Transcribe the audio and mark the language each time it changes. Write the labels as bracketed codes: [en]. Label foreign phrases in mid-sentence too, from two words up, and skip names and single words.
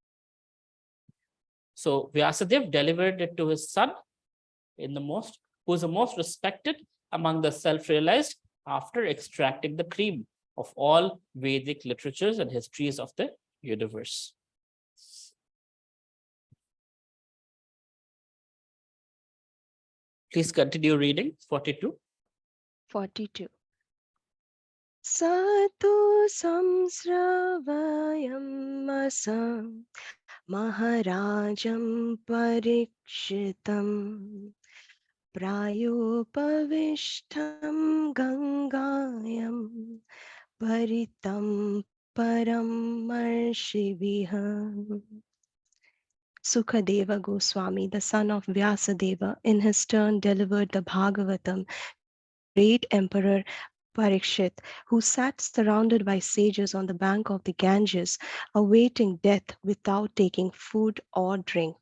[en] So Vyasadeva delivered it to his son, who is the most respected among the self-realized, after extracting the cream of all Vedic literatures and histories of the universe. Please continue reading 42. 42. [sa] स तु संश्रावयाम् आस महाराजं परीक्षितम् प्रायोपविष्टं गङ्गायां परीतं परमर्षिभिः. [en] Sukadeva Goswami, the son of Vyasadeva, in his turn delivered the Bhagavatam to the great emperor Parikshit, who sat surrounded by sages on the bank of the Ganges, awaiting death without taking food or drink.